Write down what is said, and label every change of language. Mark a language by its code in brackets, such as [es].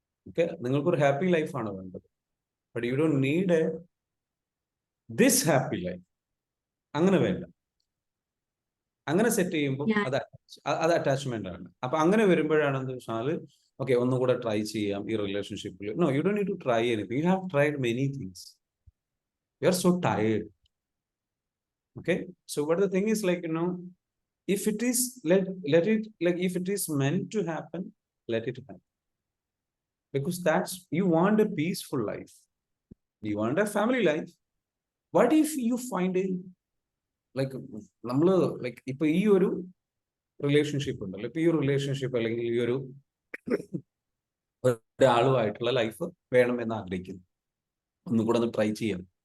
[en] okay, [ml] നിങ്ങൾക്കൊരു happy ലൈഫാണ് വേണ്ടത്. [en] But you don't need this happy life. [ml] അങ്ങനെ വേണ്ട. അങ്ങനെ സെറ്റ് ചെയ്യുമ്പോൾ അത് അറ്റാച്ച്മെന്റ് ആണ്. അപ്പൊ അങ്ങനെ വരുമ്പോഴാണ് എന്താ വെച്ചാൽ ഓക്കെ ഒന്നുകൂടെ ട്രൈ ചെയ്യാം ഈ റിലേഷൻഷിപ്പിൽ. [en] No, you don't need to try anything. You have tried many things. You are so tired. Okay, so but the thing is if it is let it, if it is meant to happen, let it happen, because that's, you want a peaceful life, you want a family life. What if you find a [ml] നമ്മള് ഇപ്പൊ ഈ ഒരു relationship ഉണ്ടല്ലോ, ഇപ്പൊ ഈ ഒരു relationship അല്ലെങ്കിൽ ഈ ഒരു ഒരാളുമായിട്ടുള്ള ലൈഫ് വേണമെന്ന് ആഗ്രഹിക്കുന്നു, ഒന്നുകൂടെ ഒന്ന് ട്രൈ ചെയ്യാം.